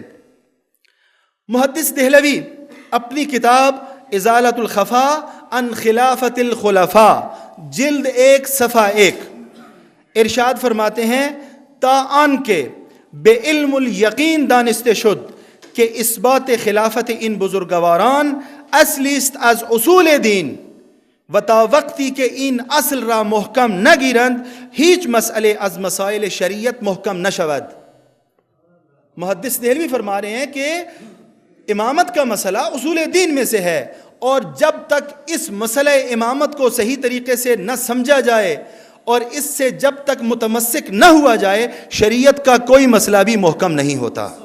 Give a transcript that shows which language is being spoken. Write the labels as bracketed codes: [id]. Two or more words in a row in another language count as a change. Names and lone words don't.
[ur] محدث دہلوی اپنی کتاب ازالۃ الخفا عن خلافت الخلفاء جلد 1 صفحہ 1 ارشاد فرماتے ہیں [fa] تا آن کے بے علم الیقین دانستے شد کہ اثبات خلافت ان بزرگواران اصلی است از اصول دین و تا وقتی کہ ان اصل را محکم نگیرند ہیچ مسئلے از مسائل شریعت محکم نشود۔ [ur] محدث دہلوی فرما رہے ہیں کہ امامت کا مسئلہ اصول دین میں سے ہے، اور جب تک اس مسئلہ امامت کو صحیح طریقے سے نہ سمجھا جائے اور اس سے جب تک متمسک نہ ہوا جائے شریعت کا کوئی مسئلہ بھی محکم نہیں ہوتا۔